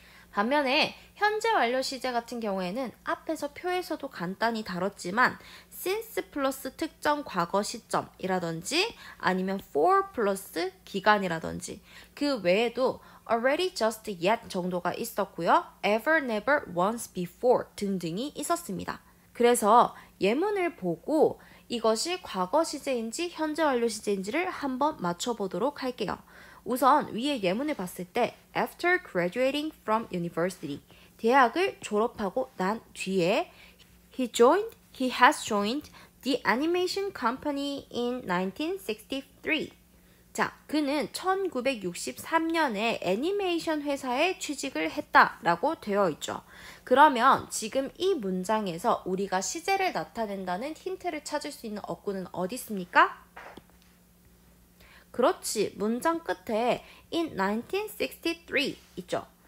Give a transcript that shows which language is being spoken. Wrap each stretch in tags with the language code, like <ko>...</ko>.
<ko>반면에 현재 완료 시제 같은 경우에는 앞에서 표에서도 간단히 다뤘지만 since 플러스 특정 과거 시점이라든지 아니면 for 플러스 기간이라든지 그 외에도 already, just, yet 정도가 있었고요.</ko> <en>ever, never, once, before</en> <ko>등등이 있었습니다. 그래서 예문을 보고 이것이 과거 시제인지 현재 완료 시제인지를 한번 맞춰보도록 할게요. 우선 위에 예문을 봤을 때</ko> <en>after graduating from university</en> <ko>대학을 졸업하고 난 뒤에</ko> <en>he has joined The animation company in 1963.</en> <ko>자, 그는 1963년에 애니메이션 회사에 취직을 했다라고 되어 있죠. 그러면 지금 이 문장에서 우리가 시제를 나타낸다는 힌트를 찾을 수 있는 어구는 어디 있습니까? 그렇지, 문장 끝에 in 1963 있죠.</ko>